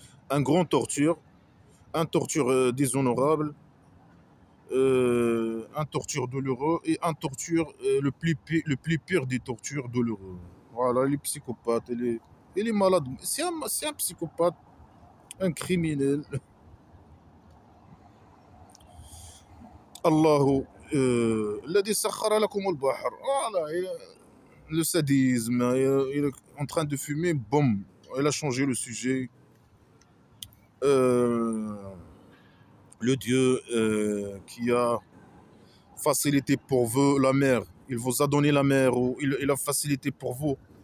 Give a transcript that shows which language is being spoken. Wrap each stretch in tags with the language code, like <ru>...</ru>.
<fr>Un grand torture, un torture déshonorable, un torture douloureux et un torture le plus pire des tortures douloureux. Voilà, il est psychopathe, il est malade. C'est un psychopathe, un criminel.</fr> <ar>Allahu الذي سخر لكم البحر.</ar> <fr>Voilà, le sadisme, il est en train de fumer, boum, il a changé le sujet. Euh, le Dieu qui a facilité pour vous la mer, il vous a donné la mer, ou il a facilité pour vous.</fr>